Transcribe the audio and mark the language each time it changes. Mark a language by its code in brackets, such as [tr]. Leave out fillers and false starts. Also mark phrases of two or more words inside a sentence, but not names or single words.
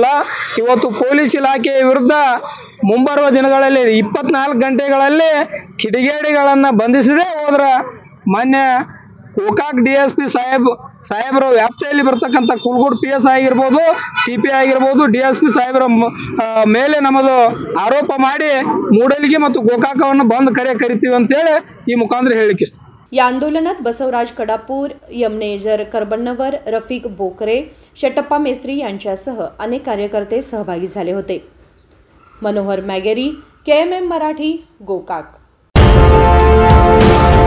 [kn] ಇವತ್ತು ಪೊಲೀಸ್ ಇಲಾಖೆ ವಿರುದ್ಧ ಮುಂಬರುವ ದಿನಗಳಲ್ಲಿ 24 ಗಂಟೆಗಳಲ್ಲಿ ಕಿಡಿಗೇಡಿಗಳನ್ನ ಬಂಧಿಸದೇ ಹೋದ್ರ ಮಾನ್ಯ ಗೋಕಾಕ್ DSP ಸಾಹೇಬರ ವ್ಯಾಪ್ತಿಯಲ್ಲಿ ಬರ್ತಕ್ಕಂಥ ಕುಲ್ಗೋಡ್ PSI ಆಗಿರ್ಬೋದು, CPI ಆಗಿರ್ಬೋದು, DSP ಸಾಹೇಬರ ಮೇಲೆ ನಮ್ಮದು ಆರೋಪ ಮಾಡಿ ಮೂಡಲಗಿ ಮತ್ತು ಗೋಕಾಕವನ್ನು ಬಂದ್ ಕರಿತೀವಿ ಅಂತೇಳಿ ಈ ಮುಖಾಂತರ ಹೇಳಿಕೆ ಇಷ್ಟ। [mr] या आंदोलनात बसवराज कडापूर, यमनेजर करबन्नवर, रफिक बोकरे, शटप्पा मेस्त्री यांच्यासह अनेक कार्यकर्ते सहभागी झाले होते। मनोहर मॅगेरी, KMM मराठी, गोकाक।